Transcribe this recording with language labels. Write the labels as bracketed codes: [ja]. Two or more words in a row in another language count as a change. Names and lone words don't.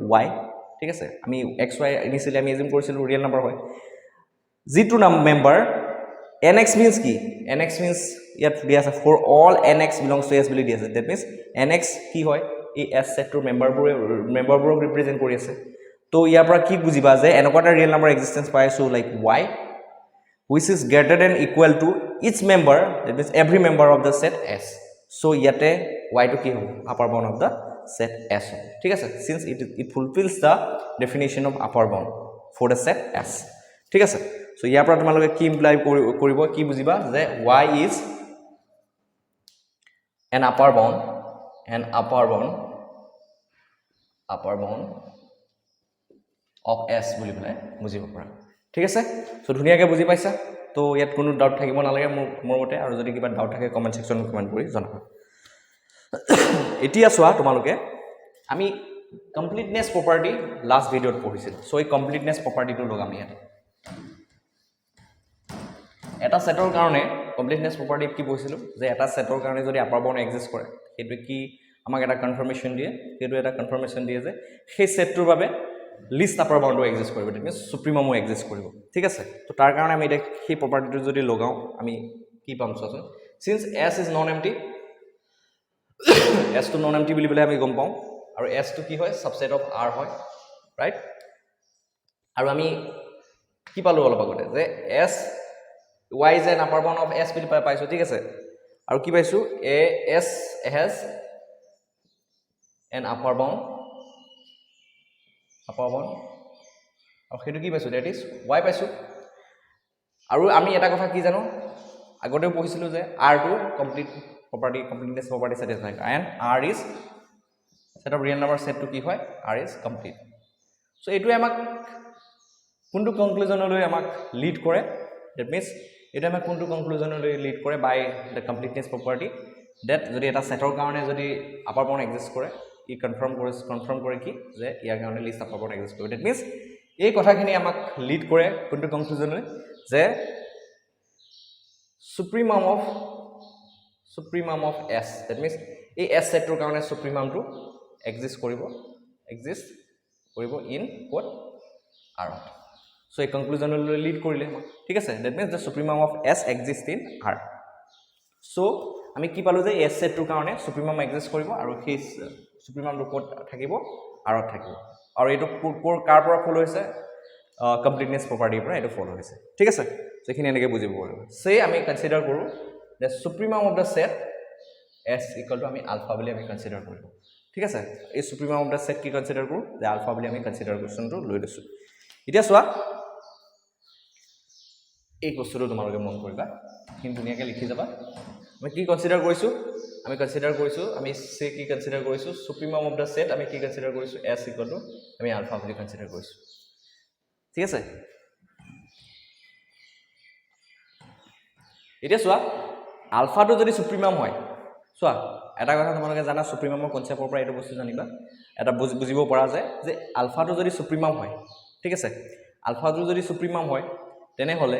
[as] y ঠিক আছে আমি xy ইনিশিয়ালি আমি এজিউম কৰিছিলো [en] real number [as] হয় যেটো [en] member nx means [as] কি [en] nx means [as] ইয়াত দিয়া আছে [en] for all nx belongs to S [as] বুলি দিয়া আছে [en] that means nx [as] কি হয় এই S সেটৰ মেম্বাৰবোৰক ৰিপ্ৰেজেন্ট কৰি আছে তো ইয়াৰ পৰা কি বুজিবা যে এনেকুৱা এটা [en] real number existence [as] পাই আছো [en] like y which is greater than equal to each member that means every member of the set S [as] so ইয়াতে y to কি হ'ব [en] upper bound of the set S [as] ঠিক আছে [en] since it fulfills the definition of upper bound for the set S [as] ঠিক আছে so ইয়াৰ পৰা তোমালোকে কি ইমপ্লাই কৰিব কি বুজিবা যে [en] y is an upper bound of S [as] বুলি পেলাই বুজিব পাৰা ঠিক আছে সো ধুনিয়াকে বুজি পাইছা তো ইয়াত কোনো ডাউট থাকিব নালাগে মোৰ মতে আৰু যদি কিবা ডাউট থাকে [en] comment section [as] কমেন্ট কৰি জনাবা এতিয়া চোৱা তোমালোকে আমি [en] completeness property last video [as] পঢ়িছিল সো এই [en] completeness property [as] লগাম ইয়াত এটা সেটৰ কাৰণে [en] completeness property [as] কি পঢ়িছিল যে এটা সেটৰ কাৰণে যদি [en] upper bound exist [as] কৰে সেইটো কি আমাক এটা কনফাৰ্মেশন দিয়ে সেইটো এটা কনফাৰ্মেশন দিয়ে যে সেই সেটটোৰ বাবে [en] least upper bound exist [as] কৰিব [en] that means supremum exist [as] কৰিব ঠিক আছে তো তাৰ কাৰণে আমি এটা সেই প্ৰপাৰ্টিটো যদি লগাও আমি কি পাম চোৱাচোন [en] since S is non empty [as] S to [en] non empty [as] বুলি বলে আমি গম পাওঁ আৰু S to কি হয় [en] subset of R [as] হয় ৰাইট আৰু আমি কি পালো অলপ আগতে যে [en] S y is an upper bound of S [as] বুলি পাইছো ঠিক আছে আৰু কি পাইছো [en] S has an upper bound [as] আৰু সেইটো কি পাইছো [en] that is y [as] পাইছো আৰু আমি এটা কথা কি জানো আগতেও পঢ়িছিলো যে R to [en] completeness property satisfy and R is set of real number set [as] to কি হয় [en] R is complete so [as] এটো আমাক কোনটো কনক্লুজনলৈ আমাক লিড কৰে [en] that means [as] এটা আমাক কোনটো কনক্লুজনলৈ লিড কৰে [en] by the completeness property that [as] যদি এটা সেটৰ কাৰণে যদি [en] upper bound exist [as] কৰে ই কনফাৰ্ম কৰে কি যে ইয়াৰ কাৰণে [en] least upper bound exist [as] কৰে [en] that means [as] এই কথাখিনি আমাক লিড কৰে কোনটো কনক্লুজনলৈ যে [en] supremum of S, that means [as] এই S সেটটোৰ কাৰণে [en] supremum exist [as] কৰিব [en] in what R. [as] So এই কনক্লুজনলৈ লিড কৰিলে ঠিক আছে, [en] that means the supremum of S exists in R. [as] So আমি কি পালো যে S সেটটোৰ কাৰণে সুপ্রিমাম এক্সিষ্ট কৰিব আৰু সেই সুপ্রিমামটো ক'ত থাকিব R ত থাকিব আৰু এইটো কাৰ পৰা ফলো হৈছে [en] completeness property [as] পৰা এটো ফলো হৈছে ঠিক আছে। যেখিনি এনেকৈ বুজিব পাৰিব সে আমি কনসিডাৰ কৰো [en] the supremum of the set S equal to [as] আমি আলফা বুলি আমি কনসিডাৰ কৰিব ঠিক আছে। এই [en] supremum of the set [as] কি কনসিডাৰ কৰো যে আলফা বুলি আমি কনসিডাৰ কোৱেশ্চনটো লৈ লৈছো। এতিয়া চোৱা এই বস্তুটো তোমালোকে মন কৰিবা কিন্তু ধুনীয়াকৈ লিখি যাবা আমি কি কনসিডাৰ কৰিছো আমি সে কি কনসিডাৰ কৰিছো [en] supremum of the set [as] আমি কি কনসিডাৰ কৰিছো [en] S equal to [as] আমি আলফা বুলি কনসিডাৰ কৰিছো ঠিক আছে। এতিয়া চোৱা আলফাটো যদি সুপ্রিমাম হয় চোৱা এটা কথা তোমালোকে জানা [en] supremum concept [as] পৰা এইটো বস্তু জানিবা এটা বুজিব পৰা যায় যে আলফাটো যদি সুপ্রিমাম হয় ঠিক আছে আলফাটো যদি সুপ্রিমাম হয় তেনেহলে